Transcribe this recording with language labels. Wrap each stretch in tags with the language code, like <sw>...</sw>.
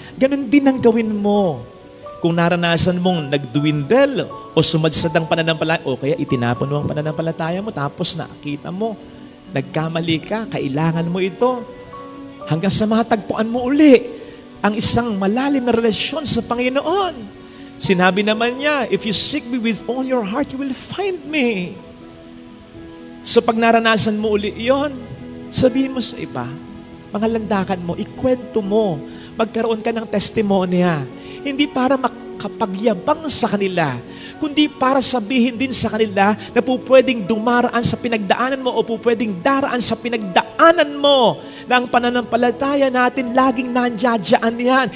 <tl>Ganon din ang gawin mo. Kung naranasan mong nagduwindel o sumadsad ang pananampalataya, o kaya itinapon mo ang pananampalataya mo, tapos nakita mo, nagkamali ka, kailangan mo ito. Hanggang sa matagpuan mo uli ang isang malalim na relasyon sa Panginoon. Sinabi naman niya,</tl> <en>if you seek me with all your heart, you will find me.</en> <tl>So pag naranasan mo uli iyon, sabihin mo sa iba, pangalandakan mo, ikwento mo, magkaroon ka ng testimonya. Hindi para makapagyabang sa kanila, kundi para sabihin din sa kanila na po pwedeng dumaraan sa pinagdaanan mo o po pwedeng daraan sa pinagdaanan mo na ang pananampalataya natin laging nandiyadyaan yan.</tl>